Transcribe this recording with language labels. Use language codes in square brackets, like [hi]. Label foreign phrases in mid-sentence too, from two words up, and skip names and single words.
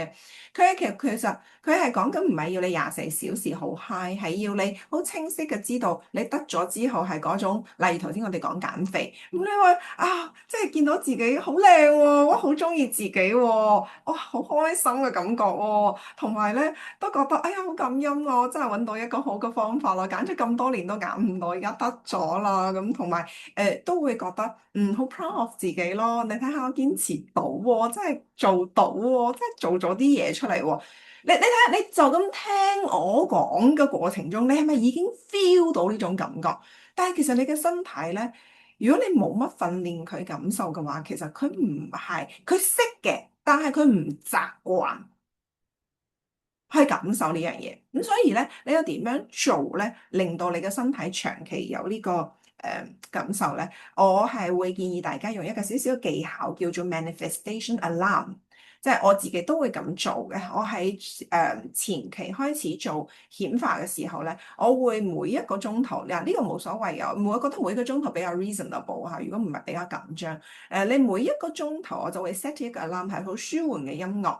[yue] 其實佢係講緊唔係要你24 小時好 high，係要你好清晰嘅知道你得咗之後係嗰種，例如頭先我哋講減肥，咁你話即係見到自己好靚喎，我好中意自己喎，哇好開心嘅感覺喎，同埋咧都覺得哎呀好感恩啊，我真係揾到一個好嘅方法啦，揀咗咁多年都揀唔到，而家得咗啦。咁同埋都會覺得好 [en] proud of [yue] 自己咯。你睇下我堅持到喎，真係做到喎，真係做咗啲嘢出嚟喎。你睇下，你就咁聽我講嘅過程中，你係咪已經 feel 到呢種感覺？但係其實你嘅身體咧，如果你冇乜訓練佢感受嘅話，其實佢唔係佢識嘅，但係佢唔習慣。去感受呢樣嘢，咁所以咧，你又點樣做咧，令到你嘅身體長期有呢個感受咧？我係會建議大家用一個少少嘅技巧，叫做 [en] manifestation alarm， [yue] 即係我自己都會咁做嘅。我喺前期開始做顯化嘅時候咧，我會每一個鐘頭，嗱呢個冇所謂啊，我覺得每一個鐘頭比較 reasonable 嚇，如果唔係比較緊張，你每一個鐘頭我就會 set 一個 alarm 係好舒緩嘅音樂。